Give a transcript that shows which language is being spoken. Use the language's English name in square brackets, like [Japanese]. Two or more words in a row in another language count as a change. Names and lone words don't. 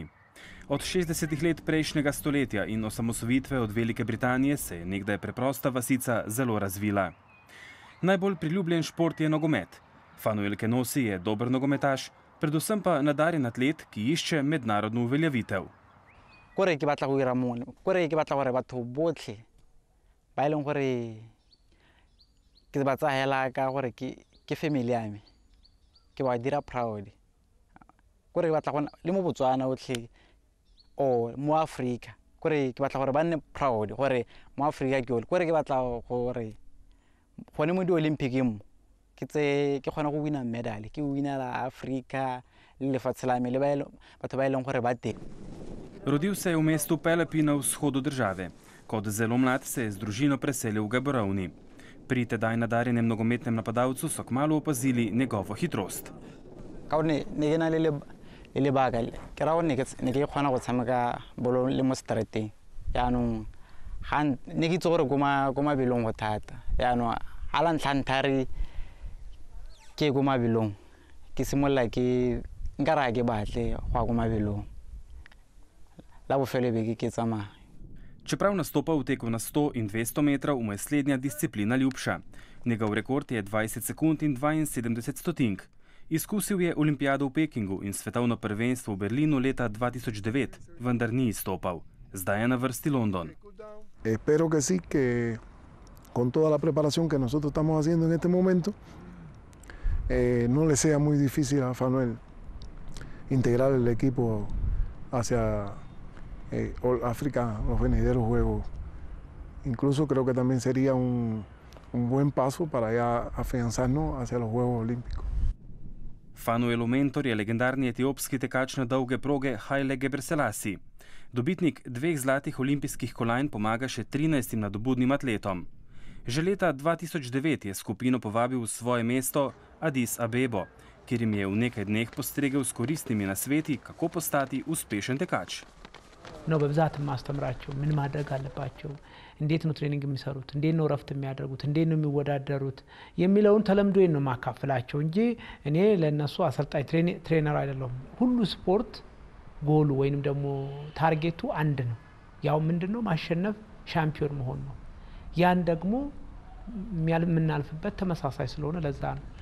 [Slovenian] Od 60 let prejšnjega stoletja in osamosvojitve od Velike Britanije se je nekdaj preprosta vasica zelo razvila. Najbolj priljubljen šport je nogomet. Fanuel Kenosi je dober nogometaš, predvsem pa nadarjen atlet, ki išče mednarodno uveljavitev. [Tswana] Kore ke batla go ira mone, kore ke batla gore batho botlhe ba e leng gore ke ba tsahela ka gore ke family ya me ke ba dira proud. Kore ke batla gona le mo Botswana otlhe o mo Africa, kore ke batla gore ba nne proud gore mo Africa ke kore ke batla gore gone mo di-Olympic mo ke kgona go wina medal, ke winela Afrika le lefatshe la me le batho ba e leng gore ba teng. [Slovenian] Rodil se je v mestu Pelepi na vzhodu države. Kot zelo mlad se je z družino preselil v Gaborone. Pri tedaj nadarjenem nogometnem napadalcu so kmalu opazili njegovo hitrost. [Tswana] Ka ne ke na le lebaka ke ra gore ne ke kgona go tshameka bolo le mo streeteng. Yaanong ne ke itse gore ko mabelong go thata. Yaanong ga la ntlha ke ko mabelong ke simolola nka ra ke batle go ya ko mabelong. La bofelo be ke tsamaya. [Slovenian] Čeprav nastopa v teku na 100 in 200 metrov, mu je slednja disciplina ljubša. Njegov rekord je 20 sekund in 72 stotink. Izkusil je olimpijado v Pekingu in svetovno prvenstvo v Berlinu leta 2009, vendar ni izstopal. Zdaj je na vrsti London. [Spanish] Espero que sí, que con toda la preparación que nosotros estamos haciendo en este momento, no le sea muy difícil a Fanuel integrar el equipo hacia África, los venideros juegos. Incluso creo que también sería un un buen paso para ya afianzarnos hacia los Juegos Olímpicos. [Slovenian] Fanuel Mentor je legendarni etiopski tekač na dolge proge Haile Gebrselassie. Dobitnik 2 zlatih olimpijskih kolajn pomaga še 13 nadobudnim atletom. Že leta 2009 je skupino povabil v svoje mesto Addis Abebo, kjer jim je v nekaj dneh postregel s koristnimi nasveti, kako postati uspešen tekač. [Amharic] ነው በብዛት ማስተምራቸው ምን ማድረግ አለባቸው እንዴት ነው ትሬኒንግ የሚሰሩት እንዴት ነው ረፍት የሚያደርጉት እንዴት ነው የሚወዳደሩት የሚለውን ተለምዶዬን ነው ማካፈላቸው እንጂ እኔ ለነሱ አሰልጣኝ ትሬነር አይደለሁም ሁሉ ስፖርት ጎሉ ወይንም ደግሞ ታርጌቱ አንድ ነው ያው ምንድነው ማሸነፍ ሻምፒዮን መሆን ነው ያን ደግሞ የምናልፍበት ተመሳሳይ ስለሆነ ለዛ ነው